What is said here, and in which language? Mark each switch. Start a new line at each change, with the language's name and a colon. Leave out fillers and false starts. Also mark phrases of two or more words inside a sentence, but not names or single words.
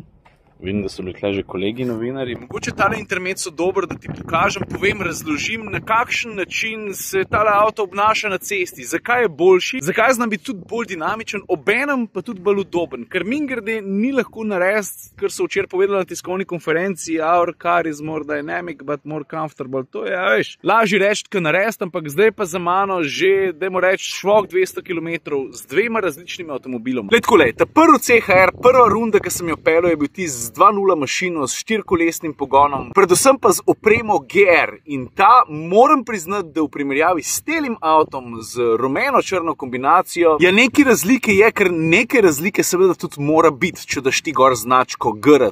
Slovenian: Vidim, da so bili tukaj že kolegi novinarji. Mogoče tale intermezzo dober, da ti pokažem, povem, razložim, na kakšen način se tale avto obnaša na cesti, zakaj je boljši, zakaj zna biti tudi bolj dinamičen, obenem pa tudi bolj udoben. Ker mimogrede ni lahko narediti, kar so včeraj povedali na tiskovni konferenci,
English: our car is more dynamic, but more comfortable.
Slovenian: To je, veš, lažje reči, kot narediti, ampak zdaj pa za mano že, dajmo reči, švok 200 km z dvema različnimi avtomobiloma. Glej takole, ta prvi CHR, prva runda, ki sem jo peljal, je bil tisti 2.0 mašino s 4-kolesnim pogonom, predvsem pa z opremo GR. In ta, moram priznati, da v primerjavi s telim avtom z rumeno-črno kombinacijo, ja, neke razlike je, ker neke razlike seveda tudi mora biti, če daš ti gor značko GR.